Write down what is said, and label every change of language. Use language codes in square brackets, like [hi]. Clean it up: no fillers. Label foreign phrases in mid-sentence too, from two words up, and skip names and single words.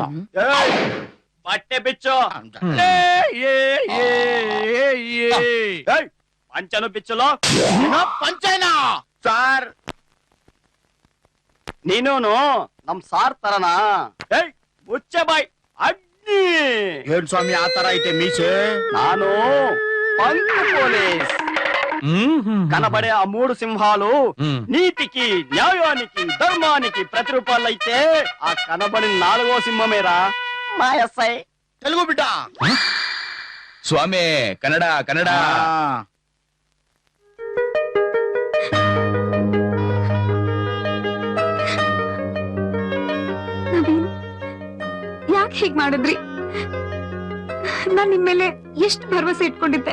[kn] ಬಟ್ಟೆ ಬಿಚ್ಚು. ಪಂಚನು ಬಿಚ್ಚಲು. ಪಂಚನಾ ಸಾರ್? ನೀನು ನಮ್ ಸಾರ್ ತರನಾ? ಮುಚ್ಚೆ ಬಾಯ್ ಅಡ್ಡಿ. ಏನ್ ಸ್ವಾಮಿ ಆ ತರ ಐತೆ ಮೀಸೆ? [te] ನಾನು పంచ పోలీస్ కనబడే ఆ 3 సింహాలు నీతికి న్యాయానికి ధర్మానికి ప్రతిరూపాలైతే ఆ కనబడి 4వ సింహమేరా మా ఎస్ఐ. తెలుగు బిడ్డ. [kn] ಸ್ವಾಮಿ, ಕನ್ನಡ. ನವೀನ್, ಯಾಕೆ ಹೀಗ್ ಮಾಡಿದ್ರಿ? ನಾನ್ ನಿಮ್ ಮೇಲೆ ಎಷ್ಟು ಭರವಸೆ ಇಟ್ಕೊಂಡಿದ್ದೆ.